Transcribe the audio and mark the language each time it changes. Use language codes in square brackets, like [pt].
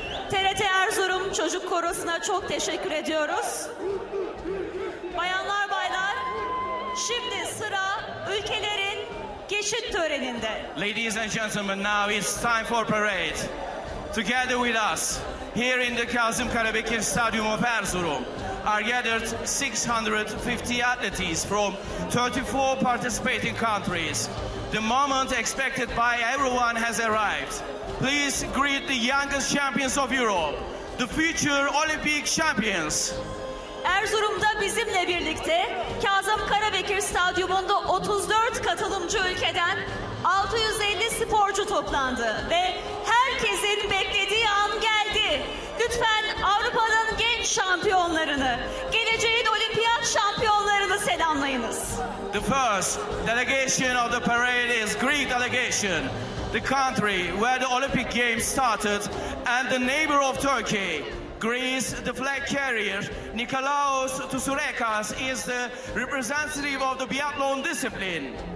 [tr] TRT Erzurum Çocuk Korosu'na çok teşekkür ediyoruz. Bayanlar baylar, şimdi sıra ülkelerin geçit töreninde. [en] Ladies and gentlemen, now it's time for parade. Together with us, here in the Kazım Karabekir Stadium of Erzurum, are gathered 650 athletes from 34 participating countries. The moment expected by everyone has arrived. Please greet the youngest champions of Europe, the future Olympic champions. [tr] Erzurum'da bizimle birlikte Kazım Karabekir Stadyumunda 34 katılımcı ülkeden 650 sporcu toplandı ve herkesin beklediği an geldi. Lütfen Avrupa'nın genç şampiyonlarını, geleceğin olimpiyat şampiyonlarını selamlayınız. [en] The first delegation of the parade is Greek delegation, the country where the Olympic Games started and the neighbor of Turkey. Greece, the flag carrier, Nikolaos Tsourekas, is the representative of the biathlon discipline.